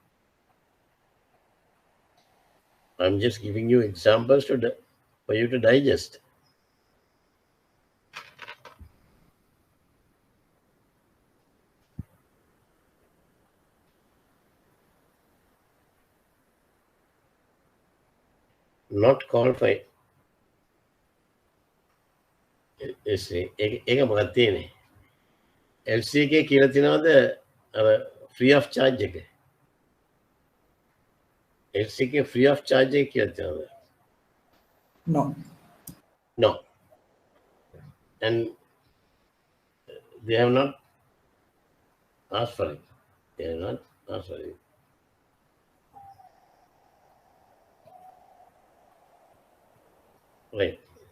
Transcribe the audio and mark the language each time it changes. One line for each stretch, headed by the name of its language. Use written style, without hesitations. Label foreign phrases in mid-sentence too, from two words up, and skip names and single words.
English: I'm just giving you examples for you to digest. Not qualified.
Sinhala: ඒක මොකක්ද තියෙන්නේ? LC එකේ කියලා තියෙනවද
English: free of charge
Sinhala: එක? LC එකේ
English: free of charge
Sinhala: එක කියලා තියෙනවද?
English: No. No. And they have not asked for it. They have not asked for it. Right.